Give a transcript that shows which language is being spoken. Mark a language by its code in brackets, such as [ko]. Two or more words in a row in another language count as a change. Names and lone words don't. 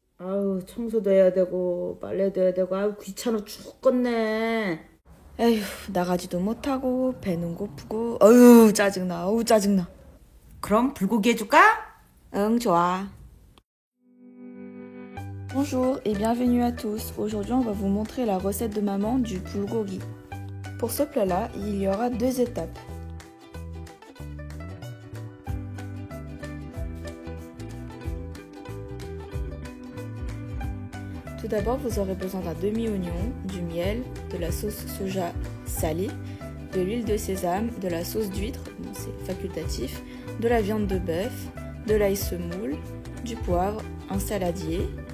[ko] 아우, 청소도 해야 되고 빨래도 해야 되고 아우 귀찮아 죽겠네. 에휴, 나가지도 못하고 배는 고프고 어휴 짜증나. 어우 짜증나. 그럼 불고기 해줄까? 응, 좋아. [fr] Bonjour et bienvenue à tous. Aujourd'hui, on va vous montrer la recette de maman du bulgogi. Pour ce plat-là, il y aura 2 étapes. Tout d'abord, vous aurez besoin d'un demi-oignon, du miel, de la sauce soja salée, de l'huile de sésame, de la sauce d'huître, bon, c'est facultatif, de la viande de bœuf, de l'ail semoule, du poivre, un saladier.